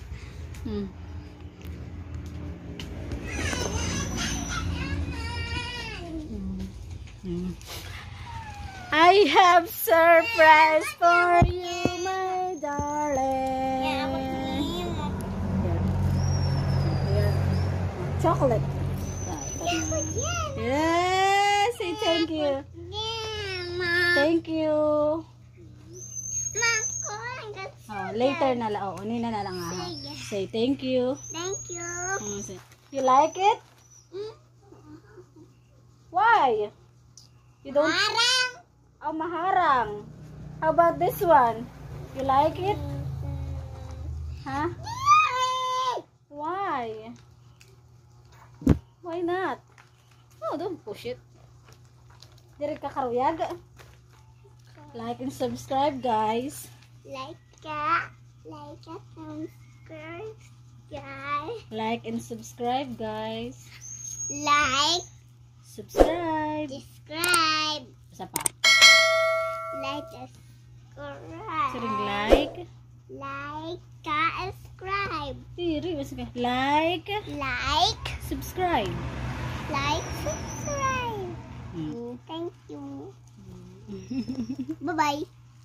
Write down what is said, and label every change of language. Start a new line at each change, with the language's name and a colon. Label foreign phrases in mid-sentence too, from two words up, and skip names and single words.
English: I have surprise for you, my darling. Chocolate. Yes, say thank you. Thank you.
Filipino: Oh, later na lang. Oh, nina na lang ha.
English: Say thank you. Thank you. You like it? Why? You don't? Marang. Oh, maharang. How about this one? You like it? Huh? Why? Why not? Oh, don't push it.
Waray: Diri ka karuyag.
English: Like and subscribe, guys. Like subscribe, guys. Like and subscribe, guys. Like, Subscribe. subscribe,
Filipino: Isa pa.
English: like, subscribe. Sering like. Like, subscribe.
Waray: Diri, basta ka.
English: Like. Like, Subscribe. subscribe. Thank you. Bye-bye.